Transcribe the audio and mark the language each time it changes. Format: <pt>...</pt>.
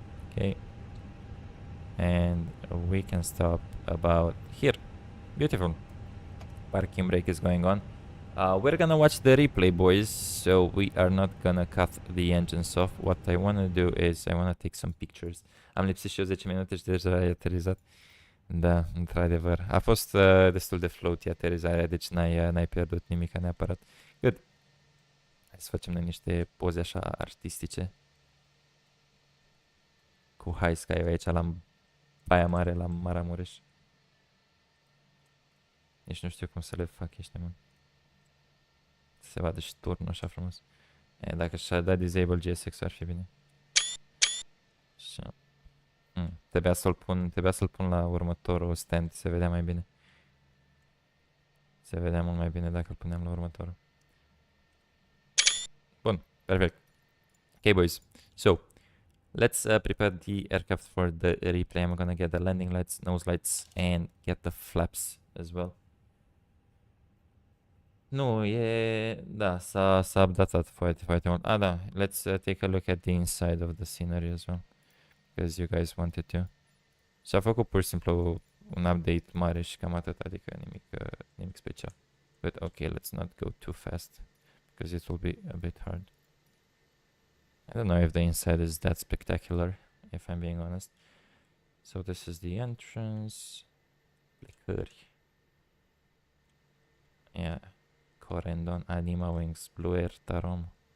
<en>Okay. And we can stop about here. Beautiful. Parking brake is going on. We're gonna watch the replay, boys, so we are not gonna cut the engines off. What I wanna do is I wanna take some pictures.</en> <ro>Am lipsit și eu 10 minute și deja ai aterizat. Da, într-adevăr. A fost destul de floaty aterizarea, deci n-ai pierdut nimic neapărat. Good. Hai să facem noi niște poze așa artistice. Cu HiSky aici la Baia Mare, la Maramureș. Nici nu știu cum să le fac ăștia, mă. Se vadă și turnul așa frumos. Dacă și-ar da disable GSX ar fi bine. Așa. Trebuia să-l pun la următorul stand, se vedea mai bine. Se vedea mult mai bine dacă îl puneam la următorul. Bun, perfect.</ro> <en>Okay, boys. So, let's prepare the aircraft for the replay. I'm gonna get the landing lights, nose lights, and get the flaps as well.</en> <ro>Nu, da, s-a updatat foarte mult.</ro> <en>Da, let's take a look at the inside of the scenery as well. Because you guys wanted to.</en> <ro>Și-a făcut pur și simplu un update mare și cam atât, adică nimic special.</ro> <en>But okay, let's not go too fast, because it will be a bit hard. I don't know if the inside is that spectacular, if I'm being honest. So this is the entrance. Plecări. Yeah. Corendon, Anima Wings, Blue Air, Tarom.</en>